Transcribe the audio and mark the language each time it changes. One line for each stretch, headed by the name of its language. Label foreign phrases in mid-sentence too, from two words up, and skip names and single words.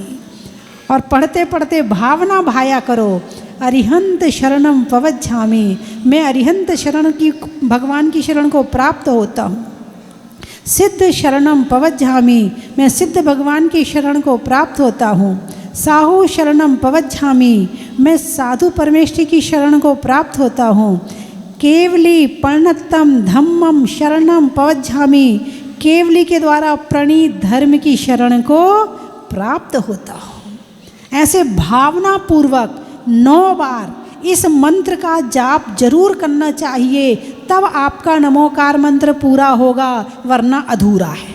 Hindi: और पढ़ते पढ़ते भावना भाया करो,
Prakrit languages: अरिहंत शरणम पवज्झामि,
Hindi: मैं अरिहंत शरण की, भगवान की शरण को प्राप्त होता हूँ।
Prakrit languages: सिद्ध शरणम पवज्झामि,
Hindi: मैं सिद्ध भगवान की शरण को प्राप्त होता हूँ।
Prakrit languages: साहू शरणम पवज्झामि,
Hindi: मैं साधु परमेष्ठी की शरण को प्राप्त होता हूँ।
Prakrit languages: केवली पर्णतम धम्मम शरणम पवज्झामि,
Hindi: केवली के द्वारा प्रणीत धर्म की शरण को प्राप्त होता हूँ। ऐसे भावना पूर्वक 9 बार इस मंत्र का जाप जरूर करना चाहिए, तब आपका नमोकार मंत्र पूरा होगा, वरना अधूरा है।